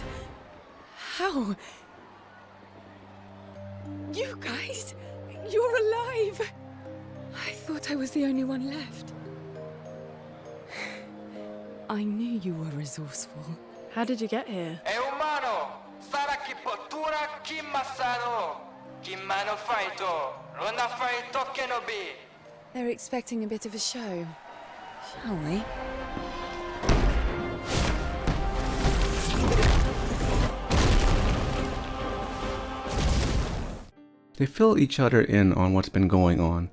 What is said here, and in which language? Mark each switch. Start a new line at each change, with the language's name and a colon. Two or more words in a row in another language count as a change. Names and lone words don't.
English: How? You guys? You're alive! I thought I was the only one left. I knew you were resourceful. How did you get here?
Portuguese: É humano! Sara ki potura ki masano! Ki mano faito! Rona faito kenobi!
English: They're expecting a bit of a show. Shall we? They fill each other in on what's been going on.